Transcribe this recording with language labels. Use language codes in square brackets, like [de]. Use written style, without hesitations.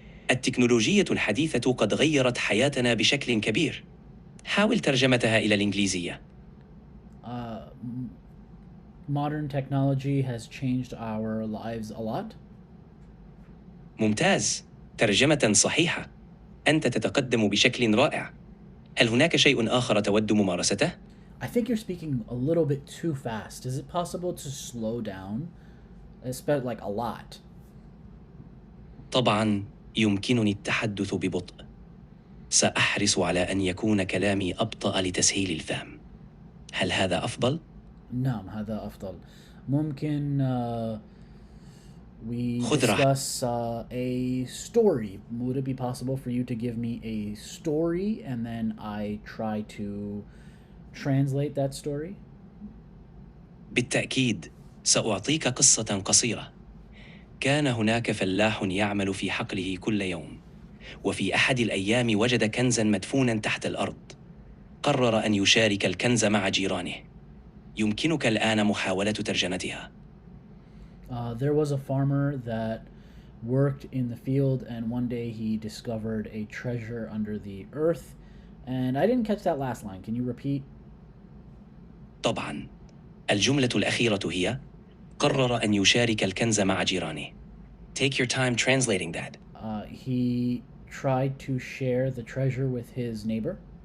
[ar] التكنولوجية الحديثة قد غيرت حياتنا بشكل كبير. حاول ترجمتها إلى الإنجليزية. [en] Modern technology has changed our lives a lot. [ar] ممتاز. ترجمة صحيحة. أنت تتقدم بشكل رائع. هل هناك شيء آخر تود ممارسته؟ [en] I think you're speaking a little bit too fast. Is it possible to slow down? Especially like a lot. [ar] طبعا يمكنني التحدث ببطء. سأحرص على أن يكون كلامي أبطأ لتسهيل الفهم. هل هذا أفضل؟ نعم هذا أفضل. ممكن [en] we [ar] خذ راحتك. [en] discuss a story. Would it be possible for you to give me a story and then I try to translate that story? [ar] بالتأكيد سأعطيك قصة قصيرة. كان هناك فلاح يعمل في حقله كل يوم، وفي أحد الأيام وجد كنزاً مدفوناً تحت الأرض. قرر أن يشارك الكنز مع جيرانه. يمكنك الآن محاولة ترجمتها. [en] There was a farmer that worked in the field, and one day he discovered a treasure under the earth. And I didn't catch that last line. Can you repeat? [ar] طبعاً. الجملة الأخيرة هي: قرر أن يشارك الكنز مع جيرانه. [en] Take your time translating that. He tried to share the treasure with his neighbor.